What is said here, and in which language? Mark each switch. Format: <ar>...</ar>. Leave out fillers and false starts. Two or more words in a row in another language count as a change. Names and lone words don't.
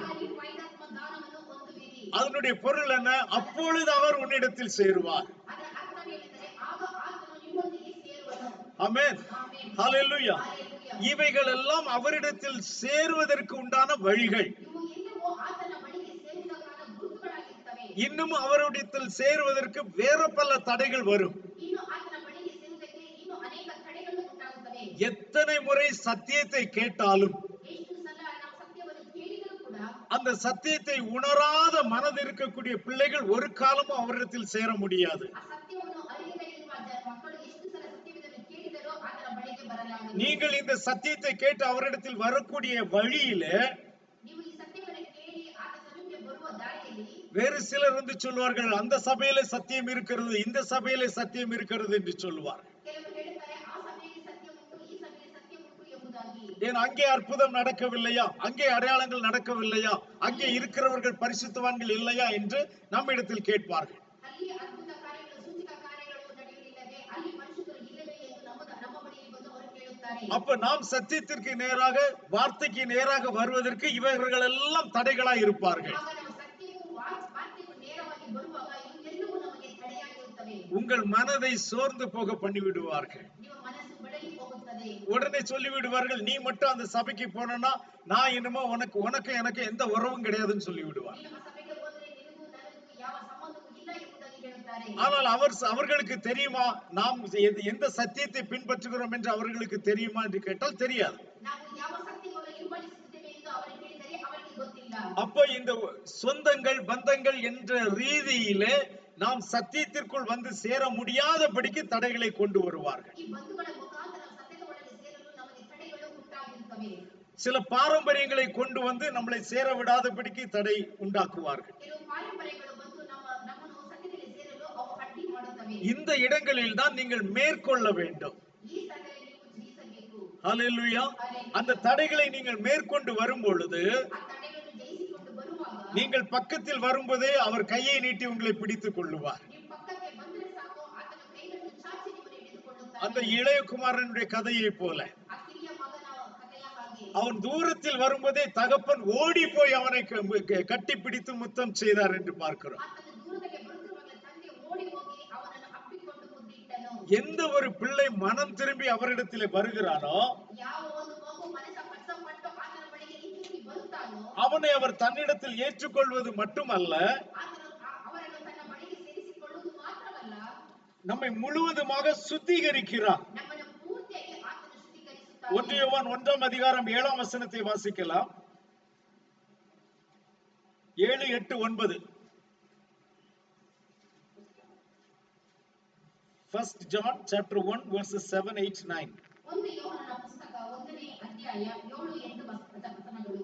<kn>ಆಗ ನೀವು ಪವಿತ್ರಾತ್ಮ ದಾನವನ್ನು ಹೊಂದುವಿರಿ.</kn> <ta>அதனுடைய பொருள் என்ன? அப்பொழுது அவர் உன்னிடத்தில் சேருவார்.</ta> <kn>ಅದರ ಅರ್ಥವೇನೆಂದರೆ ಆಗ ಆತನು ನಿಮ್ಮೊಂದಿಗೆ ಸೇರುವನು.</kn> <ta>ஆமென்.</ta> <kn>ಆಮೆನ್.</kn> <ta>ஹல்லேலூயா.</ta> <kn>ಹಲ್ಲೆಲೂಯಾ.</kn> <ta>இவைகள் எல்லாம் அவரிடத்தில் சேருவதற்கு உண்டான வழிகள்.</ta> <kn>ಇವು ಎಲ್ಲವೂ ಆತನ ಬಳಿಗೆ ಸೇರುವುದಕ್ಕಾದ ಗುರುತುಗಳಾಗಿರ್ತವೆ.</kn> <ta>இன்னும் அவரிடத்தில் சேருவதற்கு வேற பல தடைகள் வரும்.</ta> <kn>ಇನ್ನು ಆತನ ಬಳಿಗೆ ಸೇರುವುದಕ್ಕೆ ಇನ್ನು ಅನೇಕ ತಡೆಗಳು ಉಂಟಾಗುತ್ತವೆ.</kn> <ta>எத்தனை முறை சத்தியத்தை கேட்டாலும்</ta> <kn>ಎಷ್ಟು ಸಲ ನಾವು ಸತ್ಯವನ್ನು ಕೇಳಿದರೂ ಕೂಡ</kn> <ta>அந்த சத்தியத்தை உணராத மனது இருக்கக்கூடிய பிள்ளைகள் ஒரு காலமும் அவரிடத்தில் சேர முடியாது.</ta> <kn>ಆ ಸತ್ಯವನ್ನು ಅರಿಯದೇ ಇರುವ ಮಕ್ಕಳು ಎಷ್ಟು ಸಲ ಸತ್ಯವನ್ನು ಕೇಳಿದರೋ ಆತನ ಬಳಿಗೆ ಬರಲಾಗದು.</kn> <ta>நீங்கள் இந்த சத்தியத்தை கேட்டு அவரிடத்தில் வரக்கூடிய வழியிலே</ta> <kn>ನೀವು ಈ ಸತ್ಯವನ್ನು ಕೇಳಿ ಆತ ಸಮೀಪಕ್ಕೆ ಬರುವ ದಾರಿಯಲ್ಲಿ</kn> <ta>வேறு சிலர் வந்து சொல்வார்கள், அந்த சபையிலே சத்தியம் இருக்கிறது, இந்த சபையிலே சத்தியம் இருக்கிறது என்று சொல்வார்.</ta> <kn>ಕೆಲವರು ಹೇಳುತ್ತಾರೆ ಆ ಸಭೆಯಲ್ಲಿ ಸತ್ಯ ಉಂಟು, ಈ ಸಭೆಯಲ್ಲಿ ಸತ್ಯ ಉಂಟು ಎಂಬುದಾಗಿ.</kn> <ta>ஏன் அங்கே அற்புதம் நடக்கவில்லையா, அங்கே அடையாளங்கள் நடக்கவில்லையா, அங்கே இருக்கிறவர்கள் பரிசுத்தவான்கள் இல்லையா என்று நம்மிடத்தில் கேட்பார்கள்.</ta> <kn>ಅಲ್ಲಿ ಅದ್ಭುತ ಕಾರ್ಯಗಳು, ಸೂಚಕ ಕಾರ್ಯಗಳು ನಡೆಯಲಿಲ್ಲವೇ, ಅಲ್ಲಿ ಮನುಷ್ಯರು ಇಲ್ಲವೇ ಎಂದು ನಮ್ಮ ಬಳಿಗೆ ಬಂದು ಅವರು ಕೇಳುತ್ತಾರೆ.</kn> <ta>அப்ப நாம் சத்தியத்திற்கு நேராக, வார்த்தைக்கு நேராக வருவதற்கு இவர்கள் எல்லாம் தடைகளாய் இருப்பார்கள்.</ta> <kn>ಆಗ ನಾವು ಸತ್ಯಕ್ಕೂ ವಾಕ್ಯಕ್ಕೂ ನೇರವಾಗಿ ಬರುವಾಗ ಇವೆಲ್ಲವೂ ನಮಗೆ ತಡೆಯಾಗಿರುತ್ತವೆ.</kn> <ta>உங்கள் மனதை சோர்ந்து போக பண்ணி விடுவார்கள்.</ta> <kn>ನಿಮ್ಮ ಮನಸ್ಸು ಬಳಲಿ ಹೋಗುತ್ತದೆ.</kn> <ta>உடனே சொல்லி விடுவார்கள், நீ மட்டும் அந்த சபைக்கு போனா நான் என்னமோ உனக்கு எனக்கு எந்த உறவும் கிடையாதுன்னு சொல்லி விடுவார்.</ta> <kn>ನೀನು ಆ ಸಭೆಗೆ ಹೋದರೆ ನಿನಗೂ ನನಗೂ ಯಾವ ಸಂಬಂಧವೂ ಇಲ್ಲ ಎಂಬುದಾಗಿ ಹೇಳುತ್ತಾರೆ.</kn> <ta>ஆனால் அவர்களுக்கு தெரியுமா நாம் எந்த சத்தியத்தை பின்பற்றுகிறோம் என்று அவர்களுக்கு தெரியுமா என்று கேட்டால் தெரியாது.</ta> <kn>ನಾವು ಯಾವ ಸತ್ಯವನ್ನು ಹಿಂಬಾಲಿಸುತ್ತೇವೆ ಎಂದು ಅವರಿಗೆ ಹೇಳಿದರೆ ಅವರಿಗೆ ಗೊತ್ತಿಲ್ಲ.</kn> <ta>அப்ப இந்த சொந்தங்கள் பந்தங்கள் என்ற ரீதியிலே நாம் சத்தியத்திற்குள் வந்து சேர முடியாதபடிக்கு தடைகளை கொண்டு வருவார்கள்.</ta> <kn>ಈ ಬಂಧುಗಳ ಮುಖಾಂತರ ಸತ್ಯದ ಒಳಗೆ ಸೇರಲು ನಮಗೆ ತಡೆಗಳು ಉಂಟಾಗಿರುತ್ತವೆ.</kn> <ta>சில பாரம்பரியங்களை கொண்டு வந்து நம்மளை சேர விடாதபடிக்கு தடை உண்டாக்குவார்கள்.</ta> <kn>ಕೆಲವು ಪಾರಂಪರ್ಯಗಳು ಬಂದು ನಮ್ಮನ್ನು ಸತ್ಯದಲ್ಲಿ ಸೇರಲು ಅವು ಅಡ್ಡಿ ಮಾಡುತ್ತವೆ.</kn> <ta>இந்த இடங்களில் தான் நீங்கள் மேற்கொள்ள வேண்டும்.</ta> <kn>ಈ ಸ್ಥಳದಲ್ಲಿ ನೀವು ಜಯಿಸಬೇಕು.</kn> <ta>ஹல்லேலூயா. அந்த தடைகளை நீங்கள் மேற்கொண்டு வரும் பொழுது,</ta> <kn>ಆ ತಡೆಗಳನ್ನು ಜಯಿಸಿಕೊಂಡು ಬರುವಾಗ</kn> <ta>நீங்கள் பக்கத்தில் வரும்போதே அவர் கையை நீட்டி உங்களை பிடித்துக் கொள்ளுவார்.</ta> <kn>ನೀವು ಪಕ್ಕಕ್ಕೆ ಬಂದರೆ ಸಾಕು, ಆತನ ಕೈಗಳನ್ನು ಚಾಚಿ ನಿಮ್ಮನ್ನು ಹಿಡಿದುಕೊಳ್ಳುತ್ತಾನೆ.</kn> <ta>அந்த இளைய குமாரனுடைய கதையை போல</ta> <kn>ಆ ಕಿರಿಯ ಮಗನ ಕಥೆಯ ಹಾಗೆ</kn> <ta>அவன் தூரத்தில் வரும்போதே தகப்பன் ஓடி போய் அவனை கட்டி பிடித்து முத்தம் செய்தார் என்று பார்க்கிறோம்.</ta> <kn>ಆತನ ದೂರದಲ್ಲಿ ಬರುತ್ತಿರುವಾಗ ತಂದೆ ಓಡಿ ಹೋಗಿ ಅವನನ್ನು ಅಪ್ಪಿಕೊಂಡು ಮುದ್ದಿಟ್ಟನು.</kn> <ta>எந்த ஒரு பிள்ளை மனம் திரும்பಿ ಅವರಿடத்திலே வருகிறானோ</ta> <kn>ಯಾವ ಒಂದು ಮಗು ಮನಸ್ಸ ಪಟ್ಟು ಆತನ ಬಳಿಗೆ ಹಿಂತಿರುಗಿ ಬರುತ್ತಾನೋ</kn> <ta>அவனை அவர் தன்னிடத்தில் ஏற்றுக்கொள்வது மட்டுமல்ல,</ta> <kn>ಅವರನ್ನು ತನ್ನ ಬಳಿಗೆ ಸೇರಿಸಿಕೊಳ್ಳುವುದು ಮಾತ್ರವಲ್ಲ,</kn> <ta>நம்மை முழுவதுமாக சுத்திகரிக்கிறார்.</ta> <kn>ನಮ್ಮನ್ನು ಪೂರ್ತಿಯಾಗಿ ಆತನು ಶುದ್ಧೀಕರಿಸುತ್ತಾನೆ.</kn> <ta>1 யோவான் 1:7 வாசிக்கலாம். 7, 8, 9.</ta> <en>1 John chapter 1 verses 7, 8, 9.</en> <kn>1 ಯೋಹಾನನ ಪುಸ್ತಕ 1ನೇ ಅಧ್ಯಾಯ 7, 8 ವಚನಗಳು.</kn>